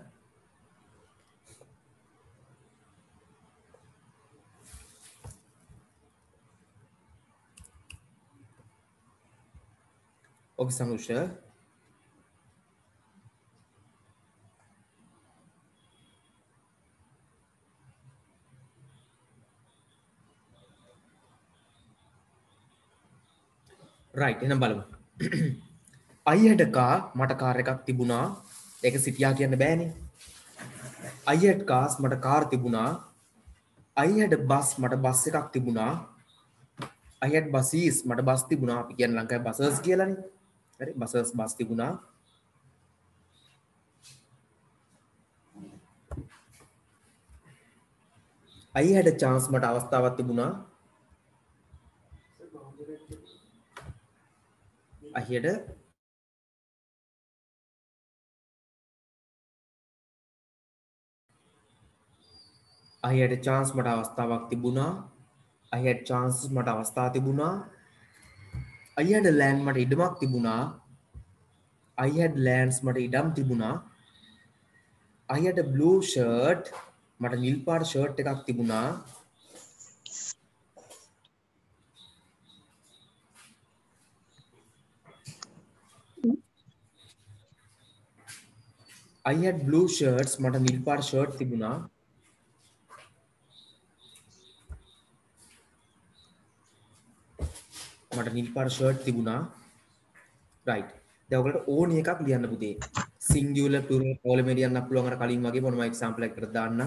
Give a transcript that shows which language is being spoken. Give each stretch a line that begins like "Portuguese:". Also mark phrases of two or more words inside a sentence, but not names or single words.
English: Okay, Sanusha. Right,
Sinhala: එහෙනම් බලමු.
English: I had a car,
Sinhala: මට කාර් එකක් තිබුණා. ඒක සිටියා කියන්න බෑනේ.
English: I had cars,
Sinhala: මට කාර් තිබුණා.
English: I had a bus,
Sinhala: මට බස් එකක් තිබුණා.
English: I had buses,
Sinhala: මට බස් තිබුණා. අපි කියන්නේ ලංකාවේ buses කියලානේ. හරි, buses බස් තිබුණා.
English: I had a chance,
Sinhala: මට අවස්ථාවක් තිබුණා.
English: I had a chance,
Sinhala: මට අවස්ථාවක් තිබුණා.
English: I had chances,
Sinhala: මට අවස්ථා තිබුණා.
English: I had a land,
Sinhala: මට ඉඩමක් තිබුණා.
English: I had lands,
Sinhala: මට ඉඩම් තිබුණා.
English: I had a blue shirt,
Sinhala: මට නිල් පාට ෂර්ට් එකක් තිබුණා.
English: I had blue shirts,
Sinhala: මට නිල් පාට ෂර්ට් තිබුණා. මට නිල් පාට ෂර්ට් තිබුණා. right. දැන් ඔයගලට ඕනි එකක් ලියන්න පුතේ.
English: singular plural plural
Sinhala: මේ ලියන්න පුළුවන් අර කලින් වගේ මොනම example එකකට දාන්නම්.